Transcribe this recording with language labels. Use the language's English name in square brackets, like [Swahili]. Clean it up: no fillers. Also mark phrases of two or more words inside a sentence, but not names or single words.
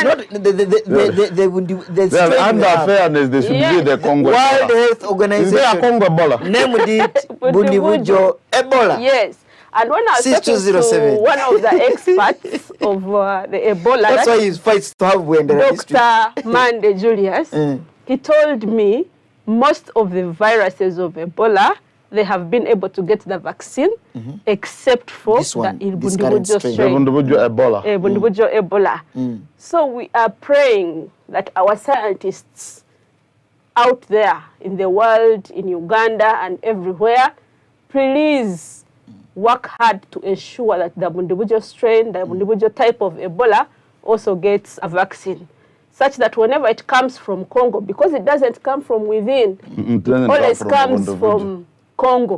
[English] not the Well, strain under we have. fairness, they should Yeah, be the Congo World Ebola. Health Is there a Organization Congo Ebola? named it Bundibujo Ebola. Yes. And when I was Since talking 2007. to one of the experts of the Ebola, That's why he fights to have Wendera district. Dr. Mande Julius, he told me most of the viruses of Ebola, they have been able to get the vaccine, except for This one, the this current Bundibujo strain. The strain. Bundibujo Ebola. Bundibujo Ebola. So we are praying that our scientists out there in the world, in Uganda and everywhere, please work hard to ensure that the Bundibujo strain, the Bundibujo type of Ebola also gets a vaccine, such that whenever it comes from Congo, because it doesn't come from within, it always comes from Congo.